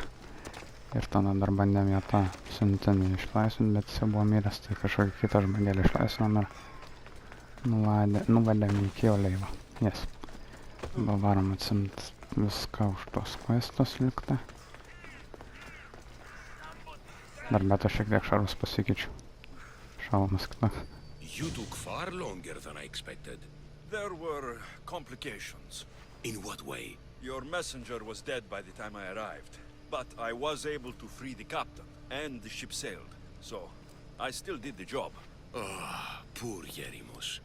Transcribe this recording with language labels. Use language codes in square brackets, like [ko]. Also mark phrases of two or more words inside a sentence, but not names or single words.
[lt] Ir tada dar bandėm ją tą siuntinį išlaisvinti, bet jis jau buvo miręs, tai kažkokį kitą žmogelį išlaisvinom ir nuvadėm į kiauleivą. [en] Yes. [lt] Dabar varom atsimt viską už tos questos liktą. Dar bet aš šiek tiek šarvus pasikeičiu. Šalmas kitą. [en] You took far longer than I expected. There were complications. In what way? Your messenger was dead by the time I arrived, but I was able to free the captain, and the ship sailed, so I still did the job. Ah, poor Gėrimos.